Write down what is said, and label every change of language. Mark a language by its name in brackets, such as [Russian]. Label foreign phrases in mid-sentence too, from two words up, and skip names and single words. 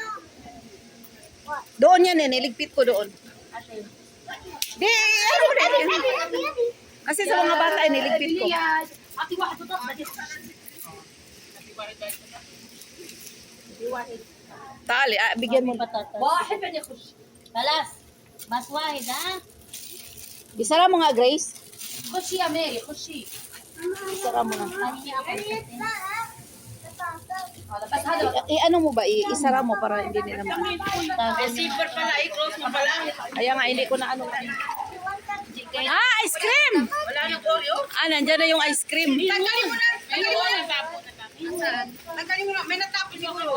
[Filipino] Doon yan eh, niligpit ko doon. Di, ano mo rin. Kasi sa mga bata, niligpit ko. Ate, Tali, bigyan mo. Patatas. [Arabic] واحد بعدين يخش. خلاص بس واحد ها. [Filipino] Isara mo nga, Grace. [Arabic] خشي يا ماري خشي. [Filipino] Isara mo nga. [Arabic] بس هذا [Filipino] Ano mo ba? Isara mo para hindi nila ma... Zipper pala, i-close mo pala. Kaya nga, hindi ko na ano. Ice cream! Wala nang Oreo. Nandyan na yung ice cream. Tanggalin mo na. Tanggalin mo na. Tanggalin mo na. May natapon siguro.